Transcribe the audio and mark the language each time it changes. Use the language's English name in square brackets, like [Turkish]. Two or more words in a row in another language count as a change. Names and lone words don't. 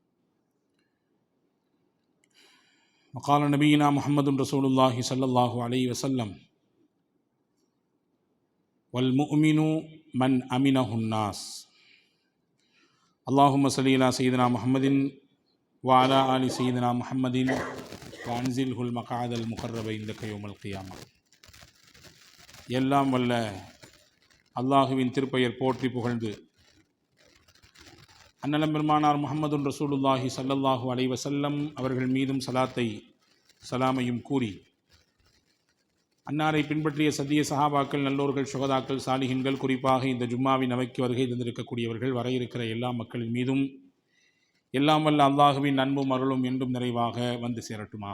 [Arabic] وقال نبينا محمد رسول الله صلى الله عليه وسلم: والمؤمن من أمنه الناس. اللهم صل على سيدنا محمد وعلى آل سيدنا محمد وأنزله المقعد المقرب عندك يوم القيامة. [Tamil] எல்லாம் வல்ல அல்லாஹுவின் திருப்பெயர் போற்றி புகழ்ந்து அன்னலம் பெருமானார் [Arabic] محمد رسول الله صلى الله عليه وسلم [Tamil] அவர்கள் மீதும் சலாத்தை சலாமையும் கூறி, அன்னாரை பின்பற்றிய சத்திய சஹாபாக்கள், நல்லோர்கள், சுகதாக்கள், சாலிஹின்கள், குறிப்பாக இந்த ஜும்மாவின் அவைக்கு வருகை தந்திருக்கக்கூடியவர்கள், வர இருக்கிற எல்லா மக்களின் மீதும் எல்லாம் வல்ல அல்லாஹுவின் அன்பும் அருளும் என்றும் நிறைவாக வந்து சேரட்டுமாக.